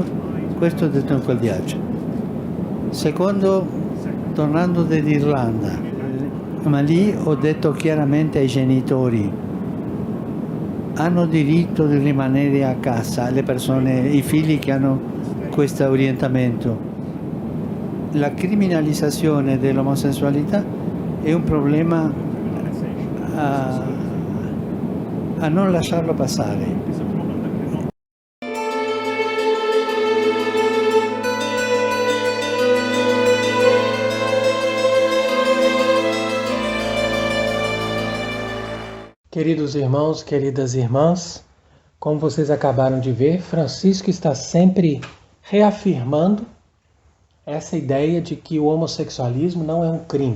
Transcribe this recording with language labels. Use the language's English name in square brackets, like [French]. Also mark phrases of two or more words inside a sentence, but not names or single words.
[Italian] Questo ho detto in quel viaggio. Secondo, tornando dall'Irlanda, ma lì ho detto chiaramente ai genitori: hanno diritto di rimanere a casa le persone, i figli che hanno questo orientamento. La criminalizzazione dell'omosessualità è un problema a non lasciarlo passare. [Portuguese] Queridos irmãos, queridas irmãs, como vocês acabaram de ver, Francisco está sempre reafirmando essa ideia de que o homossexualismo não é um crime.